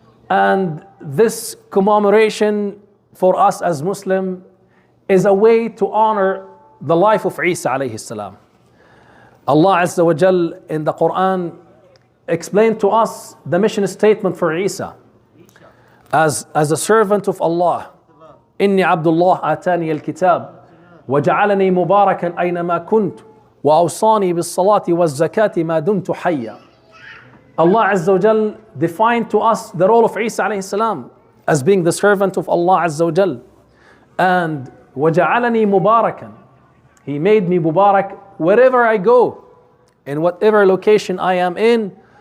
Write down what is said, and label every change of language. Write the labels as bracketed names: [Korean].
[English] And this commemoration for us as Muslim is a way to honor the life of Isa alayhi salam. Allah Azza wa Jal in the Quran explained to us the mission statement for Isa as a servant of Allah. [Arabic] إني عبد الله آتاني الكتاب وجعلني مباركا أينما كنت وأوصاني بالصلاة والزكاة ما دمت حيا. [English] Allah Azza wa Jal defined to us the role of Isa alayhi salam as being the servant of Allah Azza wa Jal. And [Arabic] وجعلني مباركا, [English] He made me Mubarak wherever I go, in whatever location I am in.